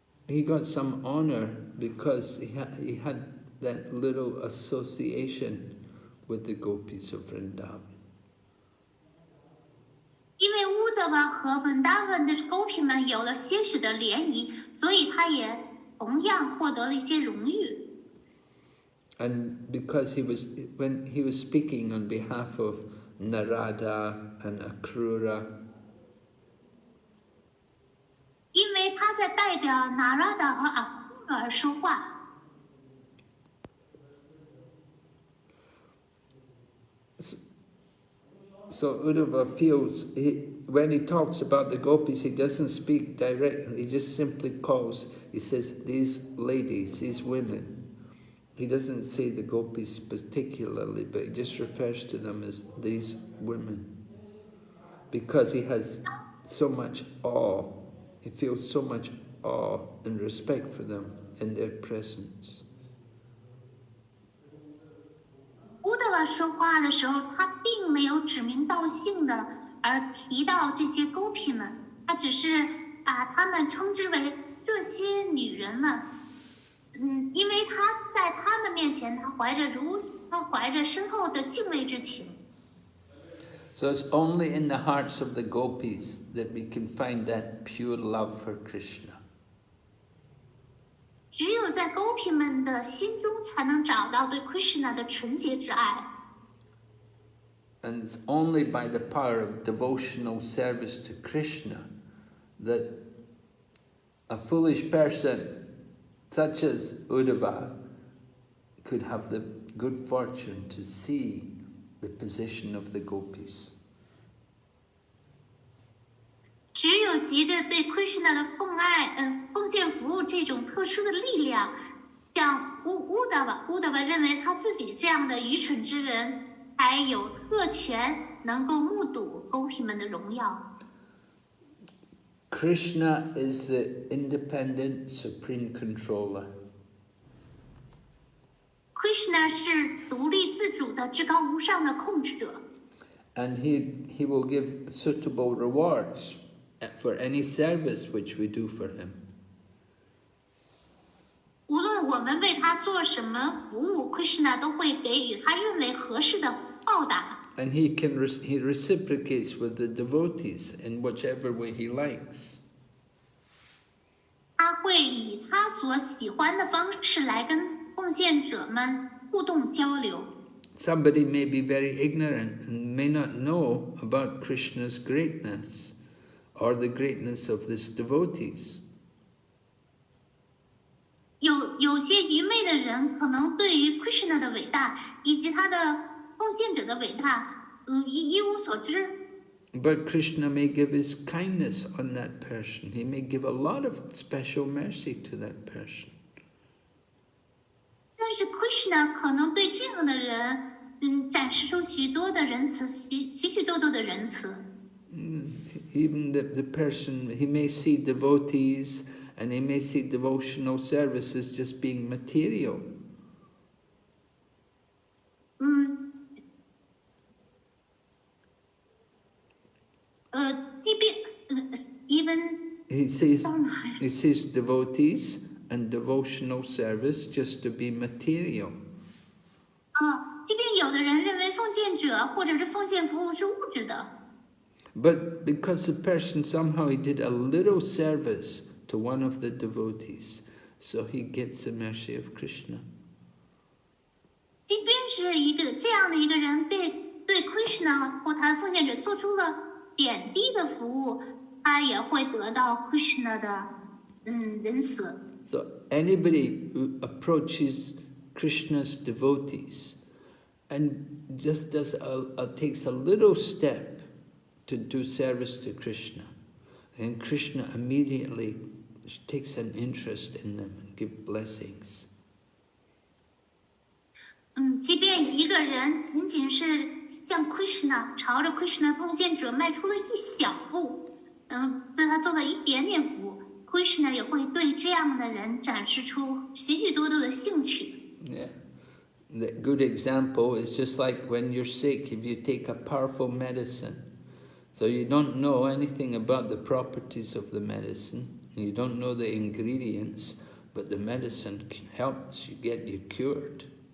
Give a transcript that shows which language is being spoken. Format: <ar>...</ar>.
<en>he got some honor because he had that little association with the Gopis of Vrindavan.</en> <zh>因为乌德瓦和文达文的狗皮们有了些许的联谊，所以他也同样获得了一些荣誉。</zh> <en>And because when he was speaking on behalf of Narada and Akrura,</en> <zh>因为他在代表 Narada 和 Akrura 说话。</zh> <en>So Uddhava feels, when he talks about the gopis, he doesn't speak directly, he just simply calls, he says, these ladies, these women. He doesn't say the gopis particularly, but he just refers to them as these women. Because he has so much awe, he feels so much awe and respect for them in their presence.</en> <zh>乌德瓦说话的时候，他并没有指名道姓的而提到这些狗皮们，他只是把他们称之为这些女人们。因为他在他们面前，他怀着深厚的敬畏之情。</zh> <en>So it's only in the hearts of the gopis that we can find that pure love for Krishna.</en> <zh>只有在狗皮们的心中，才能找到对 Krishna 的纯洁之爱。</zh> <en>And it's only by the power of devotional service to Krishna that a foolish person such as Uddhava could have the good fortune to see the position of the gopis.</en> <zh>只有藉着对 Krishna 的奉献服务这种特殊的力量，像乌达瓦认为他自己这样的愚蠢之人，才有特权能够目睹狗皮们的荣耀。</zh> <en>Krishna is the independent supreme controller.</en> <zh>Krishna 是独立自主的至高无上的控制者。</zh> <en>And he will give suitable rewards for any service which we do for him.</en> <zh>无论我们为他做什么服务 ，Krishna 都会给予他认为合适的报答。</zh> <en>And he reciprocates with the devotees in whichever way he likes.</en> <zh>他会以他所喜欢的方式来跟奉献者们互动交流。</zh> <en>Somebody may be very ignorant and may not know about Krishna's greatness or the greatness of his devotees.</en> <zh>有些愚昧的人可能对于 Krishna 的伟大以及他的奉献者的伟大，一无所知。</zh> <en>But Krishna may give his kindness on that person. He may give a lot of special mercy to that person.</en> <zh>但是 Krishna 可能对这样的人，展示出许多的仁慈，许多的仁慈。</zh> <en>Even the person, he may see devotees and he may see devotional services just being material.</en> <zh>即便</zh> <en>even he sees devotees and devotional service just to be material.</en> <zh>即便有的人认为奉献者或者是奉献服务是物质的。</zh> <en>But because the person somehow he did a little service to one of the devotees, so he gets the mercy of Krishna.</en> <zh>即便是这样的一个人对 Krishna 或他的奉献者做出了点滴的服务，他也会得到 Krishna 的仁慈。</zh> <en>So anybody who approaches Krishna's devotees and just takes a little step to do service to Krishna, and Krishna immediately takes an interest in them and gives blessings.</en> <zh>即便一个人仅仅是向 Krishna 朝着 Krishna 奉献者迈出了一小步，对他做了一点点服务 ，Krishna 也会对这样的人展示出许多的兴趣。</zh> <en>Yeah. The good example is just like when you're sick, if you take a powerful medicine, so you don't know anything about the properties of the medicine, You don't know the ingredients, but the medicine helps you get you cured.</en>